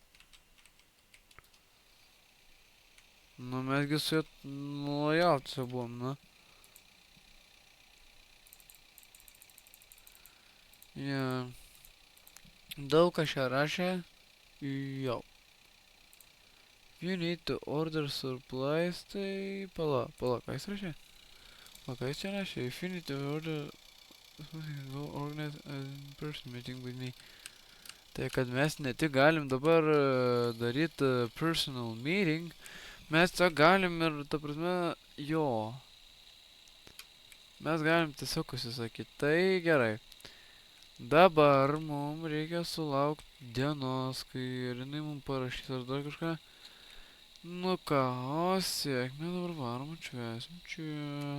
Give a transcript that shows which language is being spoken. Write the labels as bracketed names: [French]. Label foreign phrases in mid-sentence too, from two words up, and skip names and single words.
[Lithuanian] Nu, mesgi su juo lojaltis jau buvom, nu. Jo. Daug kas čia rašė. Jo. [English] You need to order supplies, [Lithuanian] tai... Pala, ką jis rašė? O ką jis čia rašė? [English] If you need to order... Go organize a in-person meeting with me. [Lithuanian] Tai kad mes ne tik galim dabar daryti [English] personal meeting, [Lithuanian] mes tiesiog galim ir, ta prasme, jo. Mes galim tiesiog užsisakyti. Tai gerai. Dabar mums reikia sulaukti dienos, kai ir jinai mums parašys ar dar kažką. Nu ką, o sėkmė dabar varom atšvęsim čia.